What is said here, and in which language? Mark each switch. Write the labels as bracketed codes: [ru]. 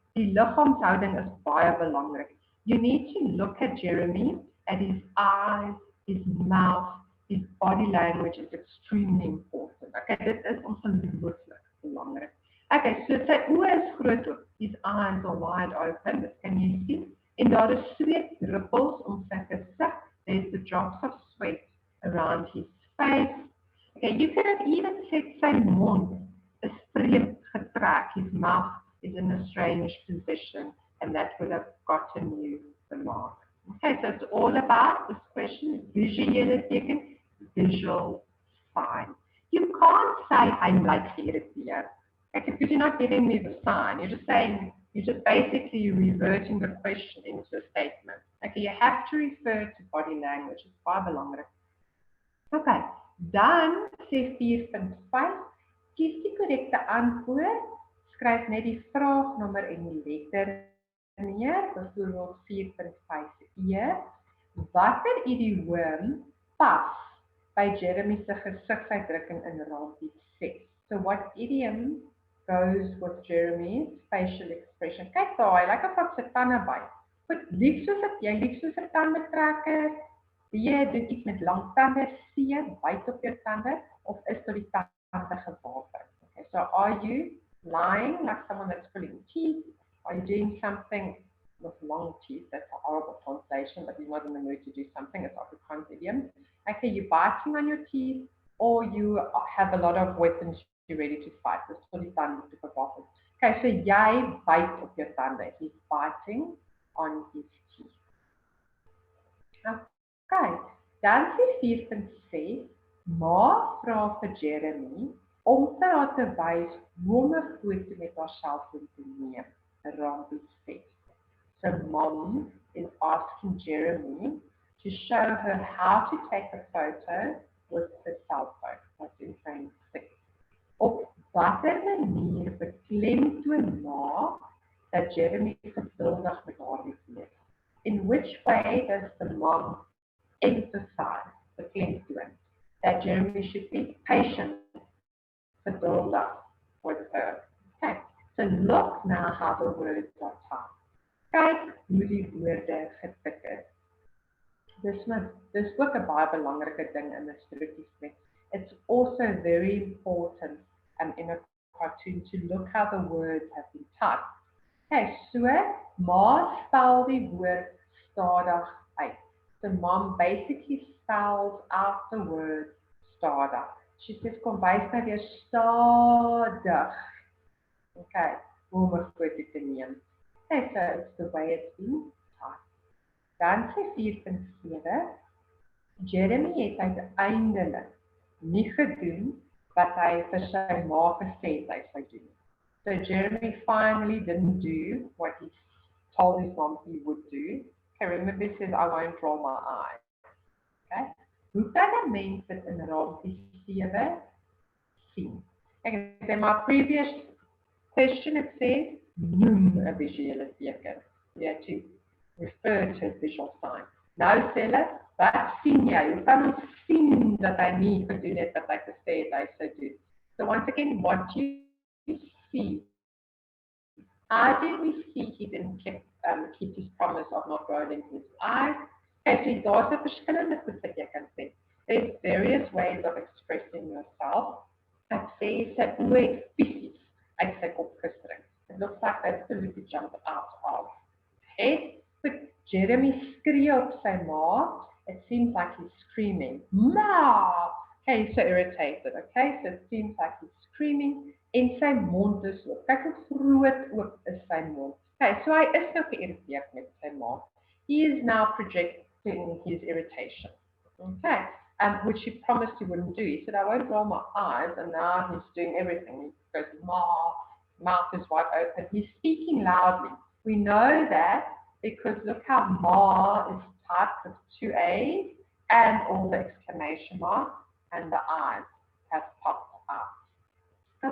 [af] Die liggaamshouding is baie belangrik. [en] You need to look at Jeremy, at his eyes, his mouth, his body language is extremely important. [af] Okay, dit is ongelooflik belangrik. Okay, so sy oë is groot ook. [en] His eyes are wide open, this can you see? [af] En daar is sweetdruppels om sy gesig. [en] There's the drops of sweat around his face. Okay, you could have even said [af] sy mond is vreemd getrek. [en] His mouth is in a strange position, and that would have gotten you the mark. Okay, so it's all about this question, [af] visuele teken, [en] visual sign. You can't say, I'm like geïrriteerd. Okay, because you're not giving me the sign. You're just saying, you're just basically reverting the question into a statement. Okay, you have to refer to body language. [af] It's baie belangrik. Okay, dan sê 4.5, kies die korrekte antwoord, skryf net die vraagnommer en die letter neer, byvoorbeeld 4.5e. Watter idioom pas by Jeremy se gesigsuitdrukking in raampie 6? [en] So what idiom goes with Jeremy's facial expression? [af] Kyk daar, hy lyk asof sy tande byt. Goed, lyk soos dat jy lyk soos 'n tandetrekker. B, doen iets met lang tande. C, byt op jou tande, of is tot die tande gewapen? [en] Okay, so are you lying like someone that's pulling teeth? Are you doing something with long teeth. That's a horrible translation, but you're not in the mood to do something. It's Afrikaans idiom. Okay, you're biting on your teeth, or you have a lot of weapons you're ready to fight. [af] Dis vir die tande te verwag. Okay, so jy bite op jou tande. [en] He's biting on his teeth. [af] Okay, dan sê 4.6, ma vra vir Jeremy om vir haar te wys hoe om 'n foto met haar selfoon te neem. Rampie sê. [en] So mom is asking Jeremy to show her how to take a photo with her cell phone. That's in frame 6. [af] Op watter manier beklemtoon ma dat Jeremy geduldig met haar wees? [en] In which way does the mom emphasize the beklemtoon that Jeremy should be patient, geduldig with her? Okay, so look now how the words are typed. [af] Kyk hoe die woorde getik is. Dis ook 'n baie belangrike ding in 'n strokiesprek. [en] It's also very important in a cartoon to look how the words have been typed. [af] Okay, so ma spel die woord stadig uit. [en] So mom basically spells out the word stadig. She says [af] kom wys my weer stadig. Okay, hoe om 'n foto te neem. [en] Okay, so it's the way it's been typed. [af] Dan sê 4.7, Jeremy het uiteindelik nie gedoen wat hy vir sy ma gesê het hy sou doen. [en] So Jeremy finally didn't do what he told his mom he would do. Okay, remember he says, I won't roll my eyes. [af] Okay? Hoe kan 'n mens dit in raampie 7 sien? [en] Ek in my previous question it says, [af] noem 'n visuele teken. [en] You have to refer to a visual sign. [af] Nou sê hulle, wat sien jy? Hoe kan ons sien dat hy nie gedoen het wat hy gesê het hy sou doen? [en] So once again, what you see. How did we see he didn't keep his promise of not rolling his eyes? [af] Okay, so daar's 'n verskillende goed wat jy kan sê. [en] There's various ways of expressing yourself. [af] Ek sê sy oë fisies uit sy kop gestring. [en] It looks like they absolutely jumped out of head. But [af] Jeremy skree op sy ma. [en] It seems like he's screaming. Ma! Okay, he's so irritated. Okay, so it seems like he's screaming. [af] En sy mond is oop. Kyk hoe groot oop is sy mond. Okay, so hy is nou geïrriteerd met sy ma. [en] He is now projecting his irritation. Okay, which he promised he wouldn't do. He said, I won't roll my eyes, and now he's doing everything. He goes, ma, mouth is wide open. He's speaking loudly. We know that because look how ma is typed with 2 A's and all the exclamation mark, and the eyes have popped out.